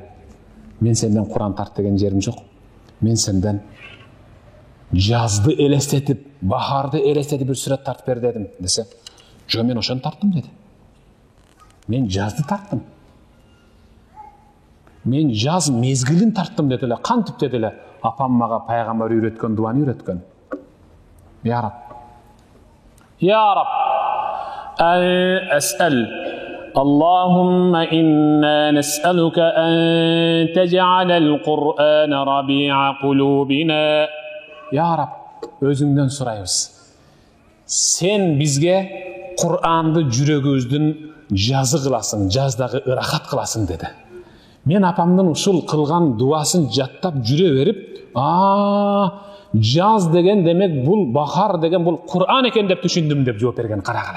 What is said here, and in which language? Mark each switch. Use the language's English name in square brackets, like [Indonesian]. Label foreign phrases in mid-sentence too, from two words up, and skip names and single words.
[Kyrgyz] Мен сенден Кур'ан тарт деген жерим жок. Мен сенден жазды элестетип, бахарды элестетип бир сүрөт тартып бер дедим десе, жо мен ошону тарттым деди. Мен жазды тарттым. Мен жаз мезгилин тарттым деди эле. Кантип деди эле? Апам мага пайгамбар үйрөткөн дуаны үйрөткөн. [Arabic] يا رب. يا رب. Ас'ал. اللهم إنا نسألك أن تجعل القرآن ربيع قلوبنا. يا رب, [Kyrgyz] özüңдөн сурайбыз. Сен бизге Кур'анды жүрөгүбүздүн жазы кыласың, жаздагы ырахат кыласың деди. Мен апамдын ушул кылган дуасын жаттап жүрө берип, жаз деген демек бул бахар деген бул Кур'ан экен деп түшүндүм деп жооп берген карагыла.